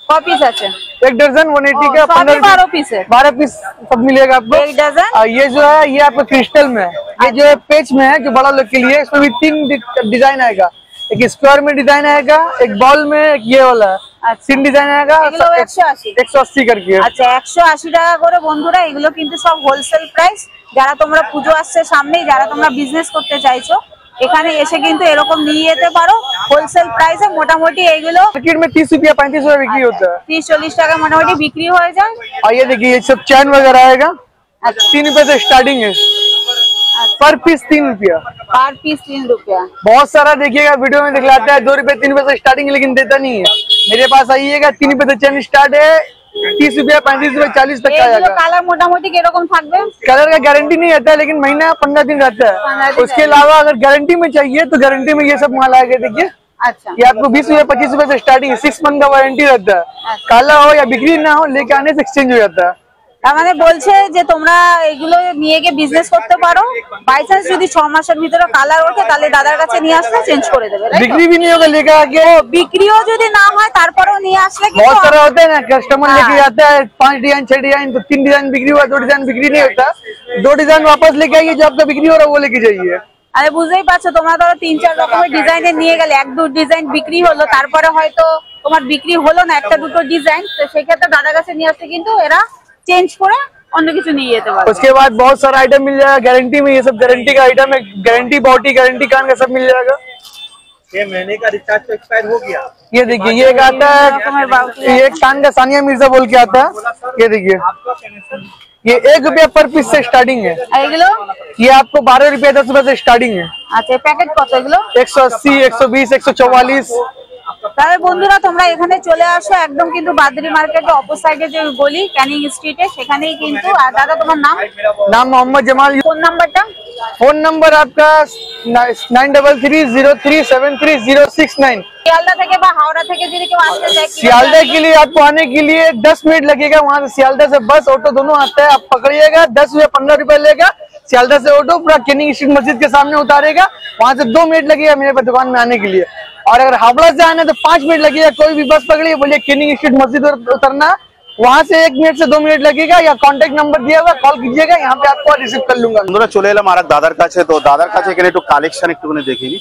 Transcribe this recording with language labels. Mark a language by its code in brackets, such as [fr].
[bn] ক পিস আছে? [hi] एक दर्जन 180 का, 15 12 रुपये, পিস है 12 पीस सब मिलेगा आपको। एक डजन। और ये जो है ये आपको क्रिस्टल में है, ये जो है पेच में है, जो बड़ा लोग के लिए। इसमें भी 3 डिजाइन आएगा, एक स्क्वायर में डिजाइन आएगा, एक बॉल में, एक ये वाला। [bn] আচ্ছা। [hi] 3 डिजाइन आएगा। [bn] এগুলো 180। [hi] 180 करके। [bn] আচ্ছা 180 টাকা করে বন্ধুরা, এগুলো কিন্তু সব হোলসেল প্রাইস। যারা তোমরা পুজো আসছে সামনেই, যারা তোমরা বিজনেস করতে চাইছো, এখানে এসে কিন্তু এরকম নিয়ে যেতে পারো হোলসেল প্রাইসে। মোটামুটি এইগুলো [hi] मार्केट में 30 रुपया 35 रुपया बिक्री होता है। [bn] 30-40 টাকা মোটামুটি বিক্রি হয়ে যায়। [hi] और ये देखिए ये सब चैन वगैरह आएगा, [bn] আচ্ছা [hi] 3 रुपए से स्टार्टिंग है, पर पीस 3 रुपया। पर पीस 3 रुपया। बहुत सारा देखिएगा वीडियो में दिखलाता है 2 रुपए 3 रुपए से स्टार्टिंग, लेकिन देता नहीं है। मेरे पास आइएगा 3 रुपए से चैन स्टार्ट है, 30 रुपया 35 रुपया 40 तक का [bn] এগুলো [hi] आएगा। [bn] কালার মোটামুটি কিরকম থাকবে? [hi] कलर का गारंटी नहीं रहता है, लेकिन महीना 15 दिन रहता 15 है। दिन उसके अलावा अगर गारंटी में चाहिए तो गारंटी में ये सब माल आएगा। देखिए [bn] আচ্ছা [hi] ये आपको 20 रुपया 25 रुपए से स्टार्टिंग, 6 मंथ का वारंटी रहता है। काला हो या बिक्री ना हो, लेके आने से एक्सचेंज हो जाता है। [bn] তার মানে বলছে যে তোমরা এগুলো নিয়ে গিয়ে বিজনেস করতে পারো। বাই চান্স যদি 6 মাসের ভিতরে কালার ওঠে, তাহলে দাদার কাছে নিয়ে আসলে চেঞ্জ করে দেবে, তাই তো? [hi] बिक्री भी नहीं होगा लेकर आके। [bn] বিক্রিও যদি না হয় তারপরেও নিয়ে আসলে [hi] बहुत [bn] কিন্তু [hi] सारा होता है ना, कस्टमर लेके जाता है 5 डिजाइन 6 डिजाइन, तो 3 डिजाइन बिक्री हुआ, 2 डिजाइन बिक्री नहीं होता। 2 डिजाइन वापस लेके आइए, जो आपका बिक्री हो रहा है वो लेके जाइए। [bn] আরে বুঝতেই পারছো, তোমরা ধরো 3-4 রকমের ডিজাইনে নিয়ে গেলে, 1-2 ডিজাইন বিক্রি হলো, তারপরে হয়তো তোমার বিক্রি হলো না একটা দুটো ডিজাইন, তো সেক্ষেত্রে দাদার কাছে নিয়ে আসলে কিন্তু এরা চেঞ্জ করে অন্য কিছু নিয়ে যেতে পারবে। [hi] उसके बाद बहुत सारा आइटम मिल जाएगा गारंटी में। ये सब गारंटी का आइटम है, गारंटी बॉडी, गारंटी कान का सब मिल जाएगा। ये महीने का रिचार्ज तो एक्सपायर हो गया। ये देखिए ये एक आता है, ये एक कान का सानिया मिर्जा बोल के आता है। ये देखिए ये 1 रुपया पर पीस से स्टार्टिंग है। [bn] আর এগুলো [hi] ये आपको 12 रुपया 10 रुपए से स्टार्टिंग है। [bn] আচ্ছা প্যাকেট কত এগুলো? 180 120 144। তাহলে বন্ধুরা তোমরা এখানে চলে আসো, একদম কিন্তু বাদরি মার্কেটের অপোজিট সাইডে যে গলি ক্যানিং স্ট্রিটে, সেখানেই কিন্তু। আর দাদা তোমার নাম? [hi] नाम मोहम्मद जमाल। [bn] ফোন নাম্বারটা? [hi] फोन नंबर आपका 9330373069। শিয়ালদা থেকে বা হাওড়া থেকে যদি কেউ আসতে চায়, सियालदह के लिए आपको आने के लिए 10 मिनट लगेगा। वहाँ से सियालदह से बस ऑटो दोनों आता है, आप पकड़िएगा, 10 या 15 रुपए लेगा। सियालदह से ऑटो पूरा कैनिंग स्ट्रीट मस्जिद के सामने उतारेगा, वहाँ से 2 मिनट लगेगा मेरे पास दुकान में आने के लिए। और अगर हावड़ा से आना है तो 5 मिनट लगेगा। कोई भी बस पकड़िए, बोलिए कैनिंग स्ट्रीट मस्जिद उतरना, वहाँ से 1 मिनट से 2 मिनट लगेगा। या कांटेक्ट नंबर दिया हुआ, कॉल कीजिएगा, यहाँ पे आपको रिसीव कर लूंगा। [bn] বন্ধুরা চলে এলাম আর এক দাদার কাছে। তো দাদার কাছে এখানে একটু কালেকশন একটুখানি দেখিনি।